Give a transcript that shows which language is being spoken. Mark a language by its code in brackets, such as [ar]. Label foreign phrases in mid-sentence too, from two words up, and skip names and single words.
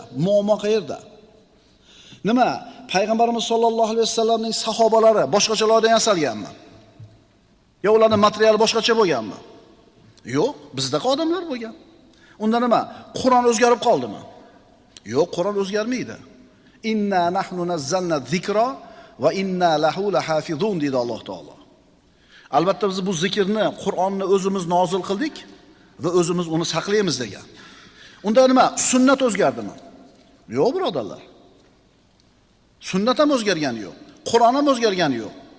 [uz] Muammo qayerda? Nima? Payg'ambarimiz [ar] صلى الله عليه وسلم [uz] sahobalari boshqachalardan yasalganmi? Yo ularning materiali boshqacha bo'lganmi? Yo'q, bizda odamlar bo'lgan. Unda nima? Qur'on o'zgarib qoldimi? Yo'q, Qur'on o'zgarmaydi. [ar] إنا نحن نزلنا الذكر وإنا له لحافظون [uz] dedi Alloh taolo. Albatta biz bu zikrni, Qur'onni o'zimiz nozil qildik va o'zimiz uni saqlaymiz degan. Unda nima? Sunnat o'zgardimi? Yo'q, birodarlar. Sunnat ham o'zgargani yo'q. Qur'on ham o'zgargani yo'q.